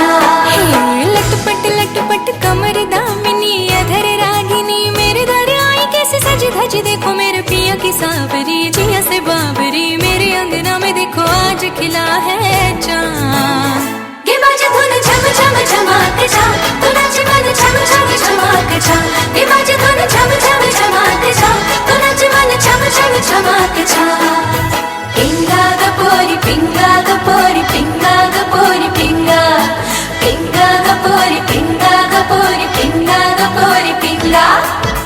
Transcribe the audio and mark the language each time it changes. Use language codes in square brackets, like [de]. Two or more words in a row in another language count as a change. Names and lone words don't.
[hi] हे लटपट लटपट कमर दामिनी अधर रागिनी मेरे दर आई कैसे सज धज देखो मेरे पिया की सांवरी जिया से बाबरी मेरे अंगना में देखो आज खिला है चाँद [mr] ये माझी धुन छम छम छमाक छा कुणाचे मन छम छम छमाक छा ये माझी धुन छम छम छमाक छा कुणाचे मन छम छम छमाक छा पिंगा ग पोरी पिंगा ग पोरी पिंगा ग पोरी पिंगा पिंगा ग पोरी पिंगा ग पोरी पिंगा ग पोरी पिंगा